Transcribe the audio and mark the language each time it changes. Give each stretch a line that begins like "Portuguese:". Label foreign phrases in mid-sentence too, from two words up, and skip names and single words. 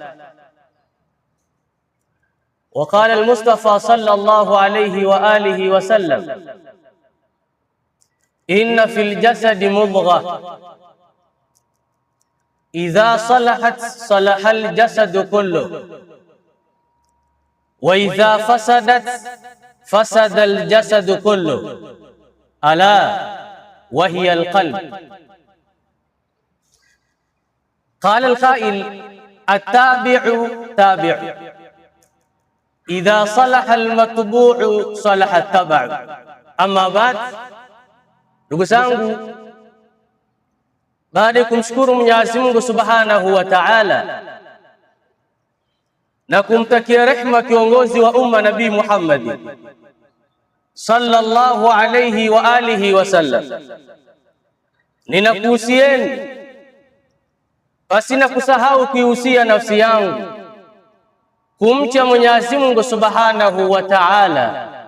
Arabic: وقال المصطفى صلى الله عليه وآله وسلم: إن في الجسد مضغة إذا صلحت صلح الجسد كله، وإذا فسدت فسد الجسد كله، ألا وهي القلب. قال القائل: التابع تابع، إذا صلح المتبوع صلح التبع. أما بعد,
Swahili: ndugu zangu, baada ya kumshukuru Mwenyezi Mungu
Arabic: سبحانه وتعالى
Swahili: na kumtakia rehma kiongozi wa umma Nabii Muhammad
Arabic: صلى الله عليه وآله وسلم,
Swahili: ninakuhusieni pasina kusahau kuihusia nafsi yangu kumcha Mwenyezi Mungu
Arabic: سبحانه وتعالى,